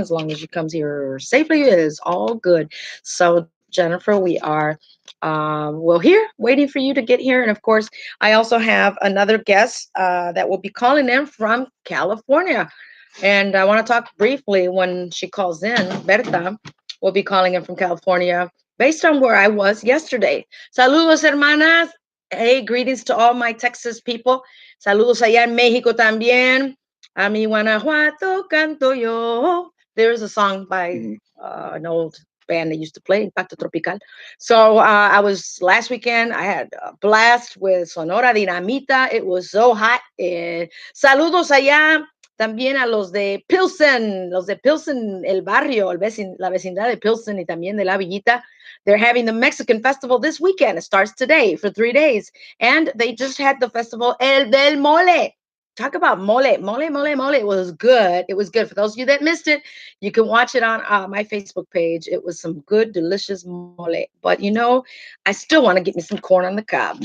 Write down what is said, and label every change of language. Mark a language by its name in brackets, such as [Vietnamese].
[English] As long as she comes here safely, it is all good. So, Jennifer, we are here waiting for you to get here. And of course, I also have another guest that will be calling in from California. And I want to talk briefly when she calls in. Berta will be calling in from California based on where I was yesterday. [Spanish] Saludos, hermanas. [English] Hey, greetings to all my Texas people. [Spanish] Saludos allá en México también. A mi Guanajuato canto yo. [English] There's a song by an old band that used to play, Impacto Tropical. So I was last weekend. I had a blast with Sonora Dinamita. It was so hot. [Spanish] Saludos allá también a los de Pilsen, el barrio, la vecindad de Pilsen y también de La Villita. [English] They're having the Mexican festival this weekend. It starts today for 3 days. And they just had the festival El del Mole. Talk about mole, mole, mole, mole. It was good. It was good. For those of you that missed it, you can watch it on my Facebook page. It was some good, delicious mole. But, I still want to get me some corn on the cob. Mm-hmm.